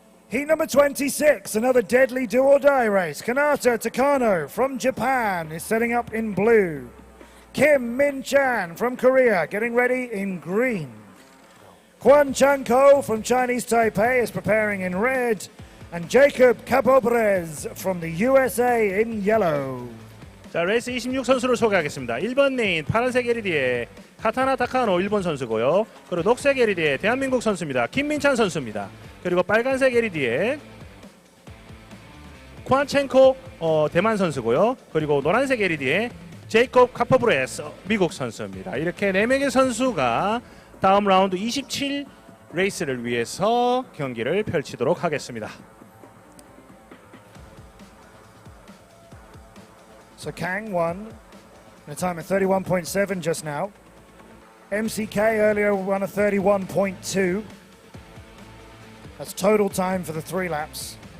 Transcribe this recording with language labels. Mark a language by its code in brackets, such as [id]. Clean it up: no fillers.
[en] Heat number 26, another deadly do-or-die race. Kanata Takano from Japan is setting up in blue. Kim Min-chan from Korea getting ready in green. Kwan Chang-ko from Chinese Taipei is preparing in red. And Jacob Capobrez from the USA in yellow. [ko] 자, 레이스 26 선수를 소개하겠습니다. 1번 레인 파란색 LED의 카타나 타카노 일본 선수고요. 그리고 녹색 LED의 대한민국 선수입니다. 김민찬 선수입니다. 그리고 빨간색 LED의 쿠안첸코 대만 선수고요. 그리고 노란색 LED의 제이콥 카퍼브레스 미국 선수입니다. 이렇게 4명의 선수가 다음 라운드 27 레이스를 위해서 경기를 펼치도록 하겠습니다. [en] So Kang won in a time of 31.7 just now. MCK earlier won a 31.2. That's total time for the 3 laps.